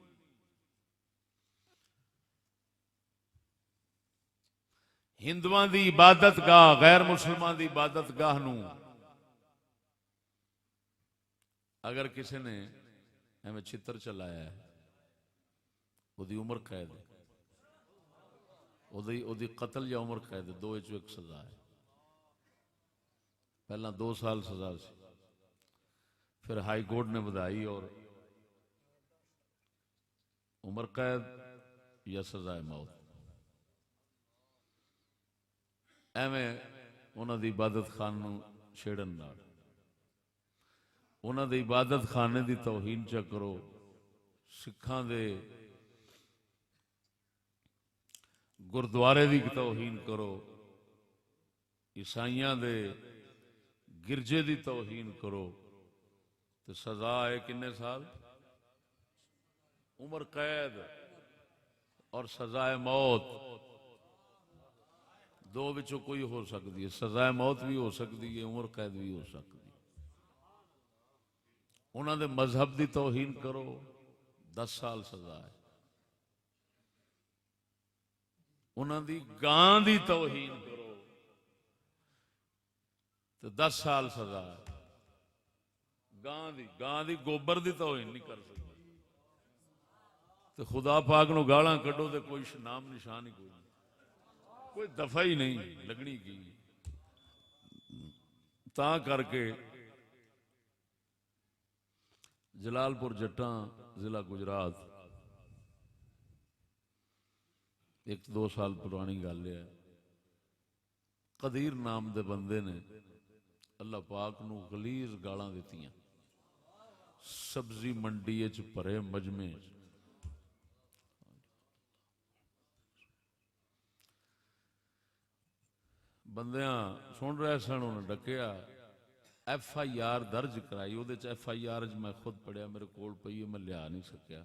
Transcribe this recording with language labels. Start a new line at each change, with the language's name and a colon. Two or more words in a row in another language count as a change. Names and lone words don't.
Punjabi: ہندوؤں دی عبادت گاہ غیر مسلمان دی عبادت گاہ نو اگر کسی نے ایویں چھتر چلایا ہے، وہ دی عمر قید ہے، وہ دی قتل یا عمر قید ہے، دو ایک سزا ہے۔ پہلا 2 سال سزا سی، پھر
English: high court
Punjabi: نے بدائی اور عمر قید یا سزائے موت۔ ایویں انہاں دی عبادت خان نو چھیڑن نال، انہاں دی عبادت خانے دی توہین چا کرو، سکھاں دے گردوارے دی توہین کرو، عیسائیاں دے گرجے دی توہین کرو، تو سزا ہے کنے سال؟ عمر قید اور سزائے موت، دو بچوں کوئی ہو سکتی ہے، سزائے موت بھی ہو سکتی ہے، عمر قید بھی ہو سکتی ہے۔ انہاں دے مذہب دی توہین کرو 10 سال سزا ہے، انہاں دی گاں دی توہین کرو تو 10 سال سزا ہے، گاں دی گوبر دی توہین نہیں کر سکتے، تو خدا پاک نو گالاں کڈو تے کوئی نام نشان ہی کوئی نہیں، کوئی دفعہ ہی نہیں لگنی کی۔ تاں کر کے جلال پور جٹاں ضلع گجرات، 1-2 سال پرانی گل ہے، قدیر نام دے بندے نے اللہ پاک نو غلیظ گالاں دتیاں، سبزی منڈی وچ بھرے مجمع بندیاں سن رہے سن، انہیں ڈکیا، ایف آئی آر درج کرائی، وہ ایف آئی آر میں خود پڑھیا، میرے کول پئی ہے، میں لیا نہیں سکیا۔